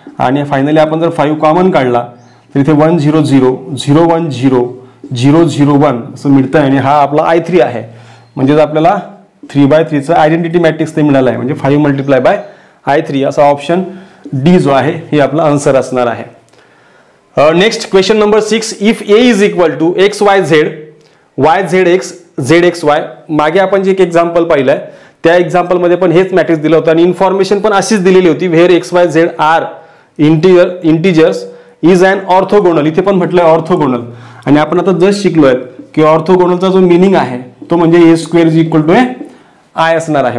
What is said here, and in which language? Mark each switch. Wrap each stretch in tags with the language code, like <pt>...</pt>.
<mr>आणि फायनली आपण जर 5 कॉमन काढला तर इथे 1 0 0 0 1 0 0 0 1 असं मिळतं आहे. आणि हा आपला I3 आहे. म्हणजेच आपल्याला 3/3चं आयडेंटिटी मॅट्रिक्स ते मिळालं आहे, म्हणजे 5 × I3 असा ऑप्शन डी जो आहे हे आपला आन्सर असणार आहे.</mr> <en>Next question number 6. If A = XYZ YZX ZXY.</en> <mr>मागे आपण जे एक एक्झाम्पल पाहिलंय त्या एक्झाम्पलमध्ये पण हेच मॅट्रिक्स दिलं होतं आणि इन्फॉर्मेशन पण अशीच दिलेली होती.</mr> <en>Where XYZ are integers is an orthogonal.</en> <mr>इथे पण म्हटलंय ऑर्थोगोनल. आणि आपण आता जस्ट शिकलोय की ऑर्थोगोनलचा जो मिनिंग आहे तो म्हणजे A² = I असणार आहे.</mr>